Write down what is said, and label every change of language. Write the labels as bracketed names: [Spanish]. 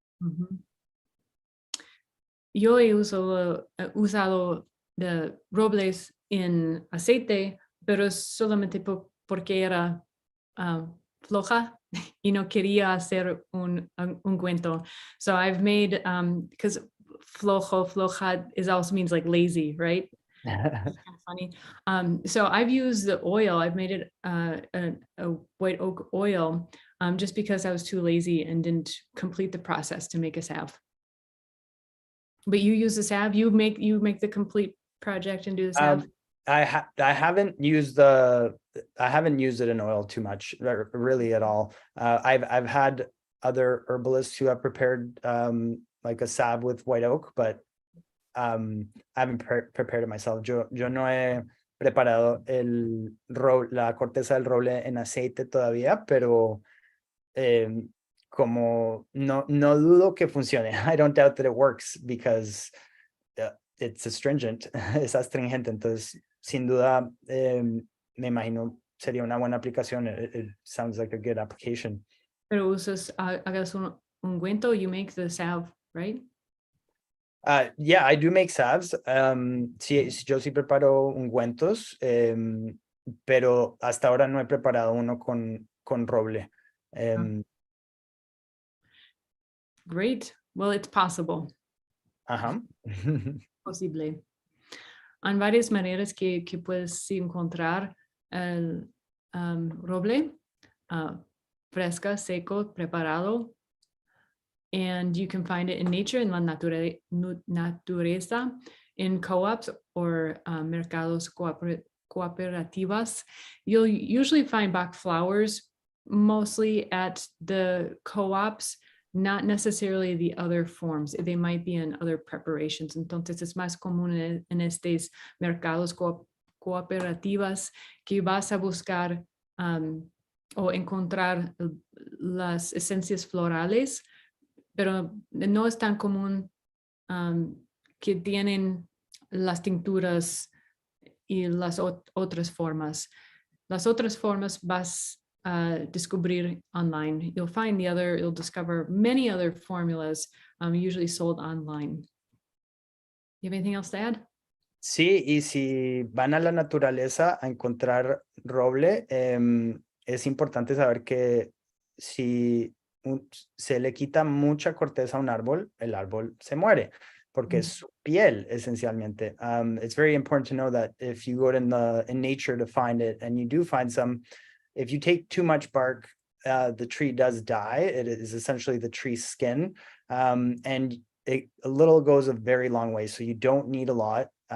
[Spanish] Ujú. Yo he usado de robles en aceite, pero solamente porque era floja y no quería hacer un ungüento. [English] So I've made, because floja is also means like lazy, right? Kind of funny. So I've used the oil. I've made it a white oak oil, just because I was too lazy and didn't complete the process to make a salve. But you use the salve. You make the complete project and do the salve. I haven't used it in oil too much, really at all. I've had other herbalists who have prepared like a salve with white oak, but I haven't prepared it myself. [Spanish] Yo no he preparado la corteza del roble en aceite todavía, pero como no dudo que funcione. [English] I don't doubt that it works because it's astringent, [Spanish] es astringente. Entonces, sin duda, me imagino sería una buena aplicación. [English] It sounds like a good application. [Spanish] Pero usas, hagas un ungüento, [English] you make the salve, right? Yeah, I do make salves. [Spanish] Sí, yo sí preparo ungüentos, pero hasta ahora no he preparado uno con roble. [English] Great. Well, it's possible. Ajá. [Spanish] Posible. Hay varias maneras que puedes encontrar el roble, fresca, seco, preparado. [English] And you can find it in nature, [Spanish] en la naturaleza, [English] in co-ops or [Spanish] mercados cooperativas. [English] You'll usually find Bach flowers mostly at the co-ops, not necessarily the other forms. They might be in other preparations. [Spanish] Entonces es más común en estos mercados cooperativas que vas a buscar o encontrar las esencias florales, pero no es tan común que tienen las tinturas y las otras formas. Las otras formas vas a descubrir online. [English] You'll discover many other formulas, usually sold online. You have anything else to add? [Spanish] Sí, y si van a la naturaleza a encontrar roble, es importante saber que si se le quita mucha corteza a un árbol, el árbol se muere, porque es su piel, esencialmente. [English] It's very important to know that if you go in nature to find it, and you do find some, if you take too much bark, the tree does die. It is essentially the tree's skin, and a little goes a very long way, so you don't need a lot.